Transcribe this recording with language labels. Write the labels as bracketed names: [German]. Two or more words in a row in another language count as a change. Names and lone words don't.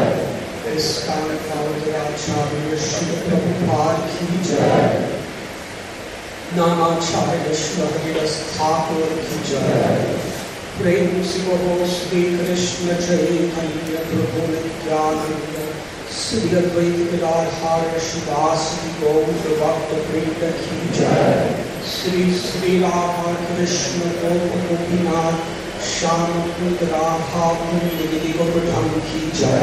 [Hindi] ISKCON Belgaum Srila Prabhupada ki jai. Nanacharya Srila Haridas Thakur ki jai. प्रेम से बोलो श्री कृष्ण चैतन्य प्रभु नित्यानंद श्री अद्वैत गदाधर शिवास गौर भक्त वृंद की जय। श्री श्री राधा कृष्ण गोपीनाथ श्याम कुंद राधा कुंद निगिदी गोवर्धन की जय।